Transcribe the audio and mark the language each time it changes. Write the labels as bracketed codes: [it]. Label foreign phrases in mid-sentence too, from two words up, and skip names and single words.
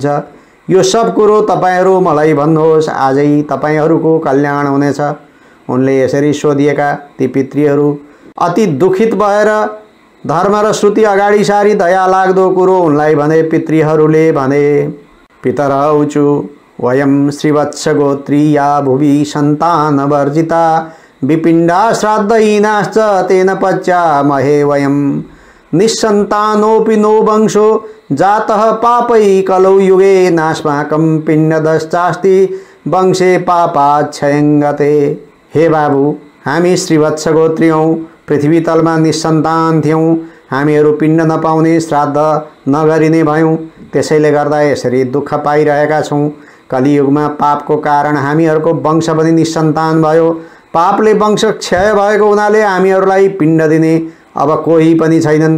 [ne] यो सब कुरो तपाईहरू मलाई भन्नुहोस्, आजै तपाईहरूको कल्याण हुनेछ। उनले यसरी सोधिएका ती पितृहरू अति दुखित भएर धर्म र श्रुति अगाडि सारी दया लाग्दो कुरो उनलाई भने। पितृहरूले भने, [sa] पितरौचु वयं श्रीवत्सगोत्रीया भुवि सन्तानवर्जिता विपिण्डा श्राद्धहीनाश्च तेन पच्यामहे वयं निस्सन्तानोऽपि नो वंशो जातः पापै कलौ युगे नास्माकं पिण्डदश्चास्ति वंशे पापाच्छयङ्गते। [ne] हे बाबु, हामी श्रीवत्सगोत्री हौँ, पृथ्वी तलमा निसन्तान थियौँ, हामीहरू पिण्ड नपाउने श्राद्ध नगरिने भयौँ, त्यसैले गर्दा यसरी दुःख पाइरहेका छौँ। कलियुगमा पापको कारण हामीहरूको वंश पनि निसन्तान भयो। पापले वंश क्षय भएको हुनाले हामीहरूलाई पिण्ड दिने अब कोही पनि छैनन्।